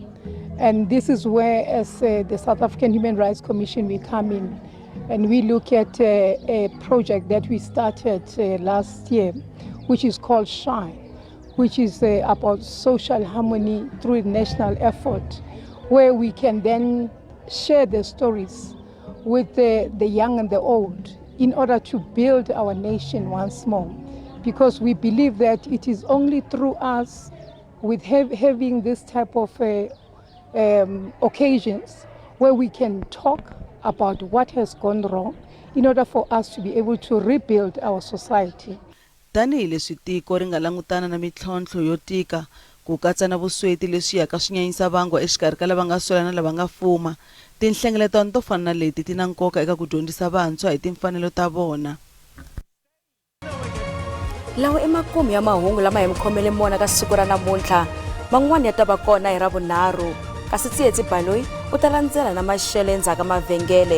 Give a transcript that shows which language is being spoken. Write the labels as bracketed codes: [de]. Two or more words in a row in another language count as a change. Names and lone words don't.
[en] And this is where, as the South African Human Rights Commission, we come in and we look at a project that we started last year, which is called SHINE, which is about social harmony through national effort, where we can then share the stories with the young and the old in order to build our nation once more. Because we believe that it is only through us with having this type of occasions where we can talk about what has gone wrong in order for us to be able to rebuild our society. [ts] Tanihileswi tiko ri nga langutana na mitlhontlho yo tika ku katsa na vusweti leswi yaka swi nyanyisa vangwa exikarhi ka lava nga swela na lava nga fuma. Tinhlengeletano to fana na leti ti na nkoka eka ku dyondzisa vantshwa hi timfanelo ta vona. Lawa emakumu ya mahungu lama hi mkhomele mona ka siku ra namuntlha, man'wani ya ta va kona hi Ravunharhu, kasi Tsietsi Baloyi u ta landzela na maxelo endzhaku ka mavhengele.